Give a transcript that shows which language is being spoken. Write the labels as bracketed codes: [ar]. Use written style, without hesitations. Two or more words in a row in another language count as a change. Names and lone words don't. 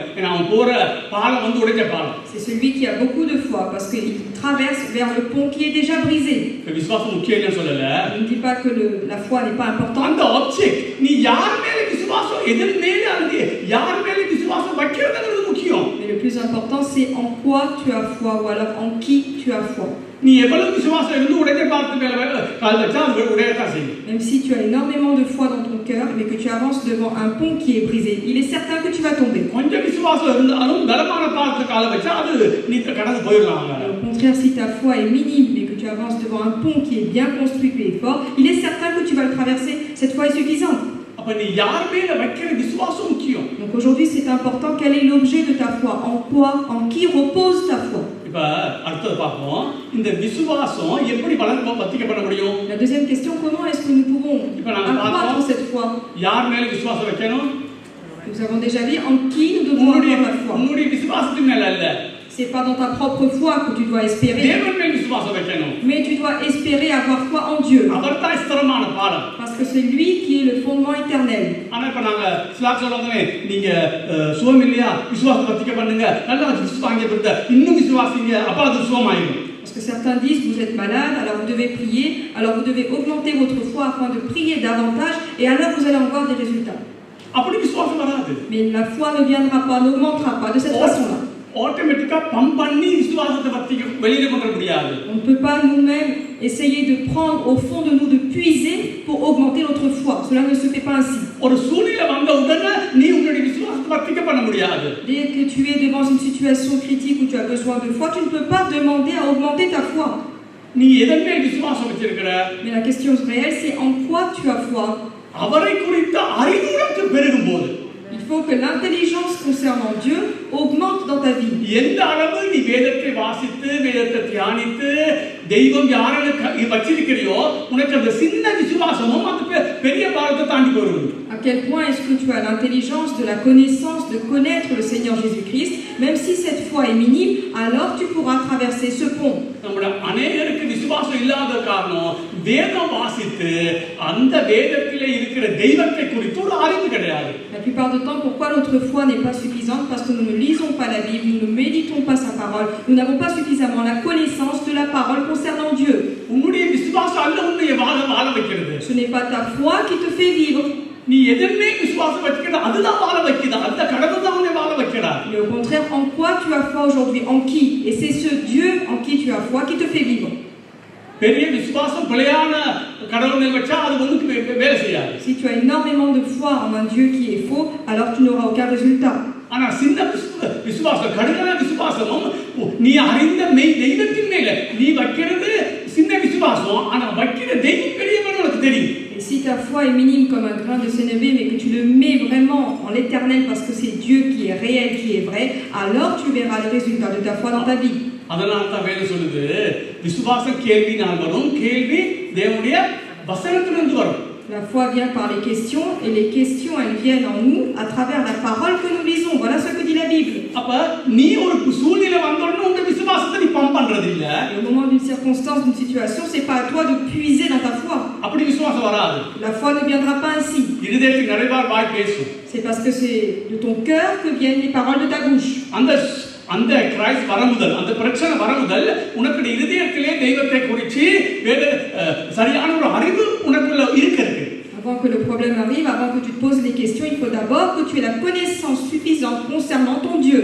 [ta] ஏன்னா அவன் போற பாலம் வந்து உடைஞ்ச பாலம். [fr] C'est celui qui a beaucoup de foi parce qu'il traverse vers le pont qui est déjà brisé. [ta] விசுவாசம் முக்கியம் இல்லைன்னு சொல்லல. [fr] Je ne dis pas que la foi n'est pas importante. [ta] அந்த ஆப்ஜெக்ட் நீ யார் மேல விசுவாசம் எதில் மேல அல்லது யார் மேல விசுவாசம் வைக்கிறதுங்கிறது முக்கியம். [fr] Mais le plus important, c'est en quoi tu as foi ou alors en qui tu as foi. [ta] நீ எவ்வளவு விசுவாசம் இருந்து உடைஞ்ச பாலத்து மேல கால் வச்சா அது உடையத்தான் செய்யும். [fr] Même si tu as énormément de foi dans ton cœur, mais que tu avances devant un pont qui est brisé, il est certain que tu vas tomber. [ta] கொஞ்சம் விசுவாசம் இருந்தாலும் பலமான பாலத்து கால வச்சா அது நீ கடந்து போயிடலாம். [fr] Au contraire, si ta foi est minime, mais que tu avances devant un pont qui est bien construit et fort, il est certain que tu vas le traverser. Cette foi est suffisante. [ta] அப்ப நீ யார் மேல வைக்கிற விசுவாசம் முக்கியம். [fr] Donc aujourd'hui, c'est important. Quel est l'objet de ta foi? En quoi? En qui repose ta foi? [ta] இப்ப அடுத்து பார்ப்போம், இந்த விசுவாசம் எப்படி வர்த்திக்கப்பட முடியும். [fr] La deuxième question, comment est-ce que nous pouvons accroître cette foi? [ta] யார் மேல விசுவாசம் வைக்கணும்? [fr] Nous avons déjà dit en qui nous devons avoir la foi. [ta] உன்னுடைய விசுவாசத்தின் மேல அல்ல. [fr] C'est pas dans ta propre foi que tu dois espérer. [ta] தேவன் மேல் விசுவாசம் வைக்கணும். [fr] Mais tu dois espérer avoir foi en Dieu. [ta] அவர்தான் ஸ்திரமான பாலம். [fr] Parce que c'est lui qui est le fondement éternel. [ta] ஆனா இப்ப நாங்க ஸ்லாக் சொல்றோமே, நீங்க சுகம் இல்லையா, விசுவாசத்தை வர்த்திக்க பண்ணுங்க, நல்லா விசுவாசிங்க பெருத்த இன்னும் விசுவாசிங்க, அப்ப அது சுகமாயிடும். [fr] Parce que certains disent vous êtes malade, alors vous devez prier, alors vous devez augmenter votre foi afin de prier davantage et alors vous allez en voir des résultats. [ta] அப்படி விசுவாசம் வராது. [fr] Mais la foi ne viendra pas, n'augmentera pas de cette façon-là. [en] automatically pump [ta] பண்ணி விசுவாசத்தை வர்த்திக்க வெளியில கொண்டு முடியாது. [fr] On ne peut pas nous-mêmes essayer de prendre au fond de nous, de puiser pour augmenter notre foi. Cela ne se fait pas ainsi. [ta] ஒரு சூழ்நிலை வந்த உடனே நீ உன்னுடைய விசுவாசத்தை வர்த்திக்க பண்ண முடியாது. [fr] Dès que tu es devant une situation critique où tu as besoin de foi, tu ne peux pas demander à augmenter ta foi. [ta] நீ எதன் மேல் விசுவாசம் வச்சிருக்கிற? [fr] Mais la question réelle, c'est en quoi tu as foi. [ta] அவரை குறித்த அறிவு உனக்கு பெருகும்போது, [fr] il faut que l'intelligence concernant Dieu augmente dans ta vie. [ta] எந்த அளவு நீ வேதத்தை வாசித்து வேதத்தை தியானித்து தெய்வம் யாரை வச்சிருக்கிறியோ, உனக்கு அந்த சின்ன விசுவாசமும் அந்த பெரிய பாலத்தை தாண்டி போகும். [fr] À quel point est-ce que tu as l'intelligence de la connaissance de connaître le Seigneur Jésus-Christ, même si cette foi est minime, alors tu pourras traverser ce pont. [ta] நம்முடைய அநேகருக்கு விசுவாசம் இல்லாத காரணம் வேதம் வாசித்து அந்த வேதத்திலே இருக்கிற தெய்வத்தை குறித்து ஒரு அறிவு கிடையாது. [fr] La plupart du temps, pourquoi notre foi n'est pas suffisante? Parce que nous ne lisons pas la Bible, nous ne méditons pas sa parole, nous n'avons pas suffisamment la connaissance de la parole concernant Dieu. [ta] உன்னுடைய விசுவாசம் அல்ல உன்னை வாழ வைக்கிறது. [fr] Ce n'est pas ta foi qui te fait vivre. [ta] நீ எதன்மே விசுவாசம் வச்சிருக்க அதுதான் வாழ வைக்குது. அந்த கடவுள் தான் உன்னை வாழ வைக்கிறார். [fr] Mais au contraire, en quoi tu as foi aujourd'hui? En qui? Et c'est ce Dieu en qui tu as foi qui te fait vivre. [ta] பெரிய விசுவாசம் பிழையான கடவுள் மேல் வச்சா அது ஒண்ணுக்கு வேலை செய்யாது. [fr] Si tu as énormément de foi en un Dieu qui est faux, alors tu n'auras aucun résultat. [ta] ஆனா சின்ன விசுவாசம் கடுமையான விசுவாசமும் நீ அறிந்த தெய்வத்தின் மேல நீ வைக்கிறது சின்ன விசுவாசம், ஆனா வைக்கிற தெய்வம் பெரியவன்னு உனக்கு தெரியும். [fr] Et si ta foi est minime comme un grain de sénévé, mais que tu le mets vraiment en l'éternel parce que c'est Dieu qui est réel, qui est vrai, alors tu verras les résultats de ta foi dans ta vie. [ta] அதனால தான் வேதம் சொல்லுது, விசுவாசம் கேள்வினால் வரும், கேள்வி தேவனுடைய வசனத்திலிருந்து வரும். [fr] La foi vient par les questions, et les questions, elles viennent en nous à travers la parole que nous lisons. Voilà ce que dit la Bible. [ta] அப்ப நீ ஒரு சூழ்நிலை வந்தோடனே உங்க விசுவாசத்தை நீ பம்ப் பண்றது இல்ல. [fr] Et au moment d'une circonstance, d'une situation, c'est pas à toi de puiser dans ta foi. [ta] அப்படி விசுவாசம் வராது. [fr] La foi ne viendra pas ainsi. [ta] இருதயத்தில் நிறைவார் வாய் பேசும். [fr] C'est parce que c'est de ton cœur que viennent les paroles de ta bouche. [ta] அந்த கிரைஸ்ட் வரமுதல், அந்த பிரச்சனை வரமுதல் உனக்கு இருதயத்திலே தெய்வத்தை குறித்து சரியான ஒரு அறிவு உனக்குள்ள இருக்கிறது. [fr] Avant que le problème arrive, avant que tu te poses les questions, il faut d'abord que tu aies la connaissance suffisante concernant ton Dieu.